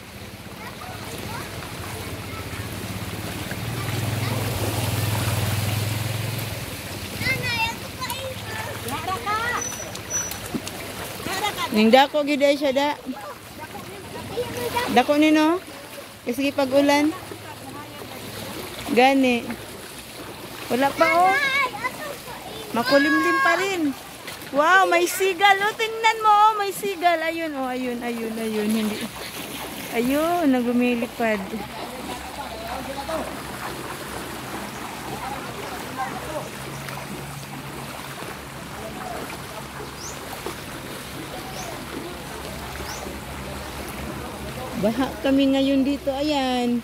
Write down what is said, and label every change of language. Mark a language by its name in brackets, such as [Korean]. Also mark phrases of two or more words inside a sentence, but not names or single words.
[Cebuano] Ning dako gyud siya da. Dako ni no. Kasi pag ulan. Gani. Wala pa oh. [Filipino] Makulimlim pa rin. Wow, may sigal. Oh, tingnan mo, oh, may sigal. Ayun, oh, ayun. Hindi. Ayun, nagumilipad. Baha kami ngayon dito. Ayan.